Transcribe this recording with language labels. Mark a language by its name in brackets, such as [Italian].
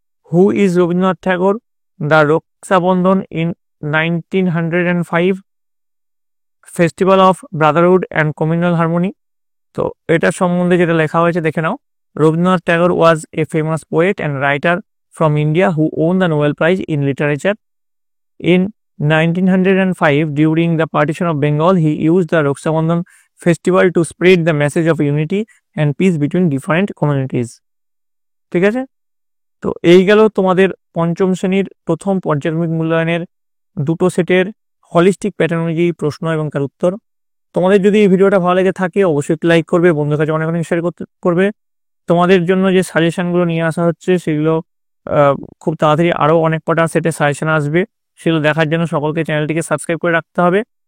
[English] Who is Rabindranath Tagore? The Raksha Bandhan in 1905, festival of brotherhood and communal harmony. [Bangla] তো এটার সম্বন্ধে যেটা লেখা হয়েছে দেখে নাও, [English] Rabindranath Tagore was a famous poet and writer from India who won the Nobel Prize in Literature. In 1905, during the partition of Bengal, he used the Raksha Bandhan festival to spread the message of unity and peace between different communities. [Bangla] ঠিক আছে, তো এই গেল তোমাদের পঞ্চম শ্রেণীর প্রথম পর্যায়ক্রমিক মূল্যায়নের দুটো সেটের হলিস্টিক প্যাটার্ন অনুযায়ী প্রশ্ন এবং তার উত্তর। তোমাদের যদি এই ভিডিওটা ভালো লেগে থাকে অবশ্যই লাইক করবে, বন্ধুদের কাছে অনেক অনেক শেয়ার করবে। তোমাদের জন্য যে সাজেশনগুলো নিয়ে আসা হচ্ছে সেগুলো খুব তাড়াতাড়ি আরও অনেক কটা সেটে সাজেশন আসবে, সেগুলো দেখার জন্য সকলকে চ্যানেলটিকে সাবস্ক্রাইব করে রাখতে হবে।